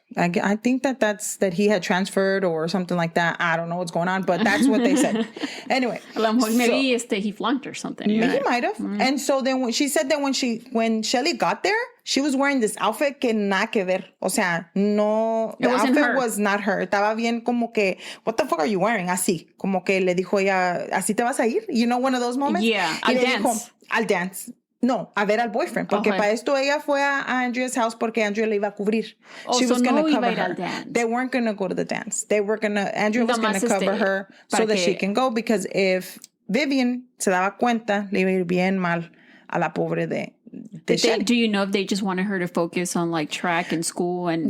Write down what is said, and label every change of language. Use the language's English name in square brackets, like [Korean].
[English] I think that he had transferred or something like that. I don't know what's going on, but that's what they said. Anyway, maybe he flunked or something. He might have. Mm-hmm. And so then when she said that when Shilie got there, she was wearing this outfit [Spanish] que nada que ver. O sea, no, [English] the outfit was not her. [Spanish] Estaba bien como que, [English] what the fuck are you wearing? [Spanish] Así, como que le dijo ella, ¿así te vas a ir? [English] You know, one of those moments. Yeah, I'll dance. [Spanish] Dijo, [English] I'll dance. [Spanish] No, a ver al boyfriend, porque para esto ella fue a Andrea's house porque Andrea le iba a cubrir. [English] She was going to cover her. They weren't going to go to the dance. Andrea was going to cover her so that she can go, because if Vivian [Spanish] se daba cuenta, le iba a ir bien mal a la pobre de [English] do you know if they just wanted her to focus on like track and school? And